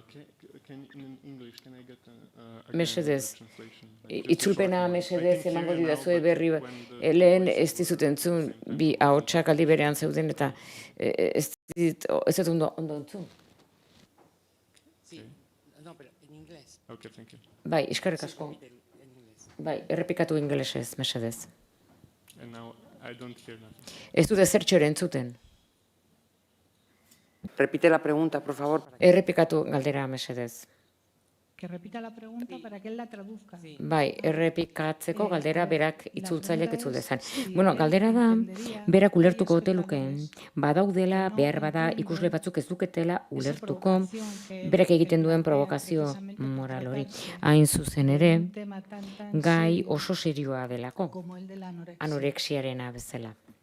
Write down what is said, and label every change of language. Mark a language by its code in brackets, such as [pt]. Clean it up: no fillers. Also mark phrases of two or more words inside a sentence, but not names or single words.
[eu] Mesedez, itzulpena mesedez emango didazue berri, lehen ez dizut entzun, bi ahotsak aldi berean zeuden eta ez dut ondo entzun. Bai, eskerrik asko. Bai, errepikatu ingelesez, mesedez. Ez dut ezertxo ere entzuten. [es] Repite la pregunta, por favor. [eu] Errepikatu galdera mesedez. [es] Que repita la pregunta para que él la traduzca. [eu] Bai, errepikatzeko galdera berak itzultzaileak itzul dezan. Bueno, galdera da, berak ulertuko ote lukeen, badaudela, behar bada, ikusle batzuk ez duketela ulertuko, berak egiten duen provokazio moral hori. Hain zuzen ere, gai oso serioa delako, anorexiarena bezala.